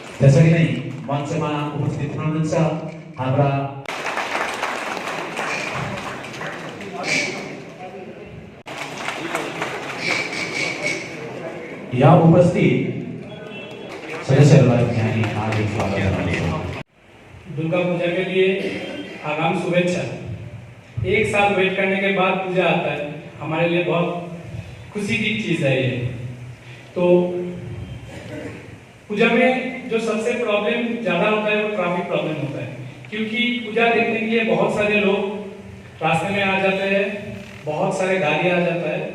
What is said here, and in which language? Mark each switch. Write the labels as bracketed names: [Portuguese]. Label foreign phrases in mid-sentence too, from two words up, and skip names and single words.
[Nepali] त्यसरी नै मञ्चमा उपस्थित हुनुहुन्छ हाम्रा यहाँ उपस्थित सदस्यहरूलाई हामी हार्दिक स्वागत गर्दछौँ। [Hindi] दुर्गा पूजा के लिए आगाम शुभेच्छा। एक साल वेट करने के बाद पूजा आता है, हमारे लिए बहुत खुशी की चीज है ये। तो पूजा में जो सबसे प्रॉब्लम ज्यादा होता है वो ट्रैफिक प्रॉब्लम होता है, क्योंकि पूजा देखने के लिए बहुत सारे लोग रास्ते में आ जाते हैं, बहुत सारे गाड़ी आ जाता है।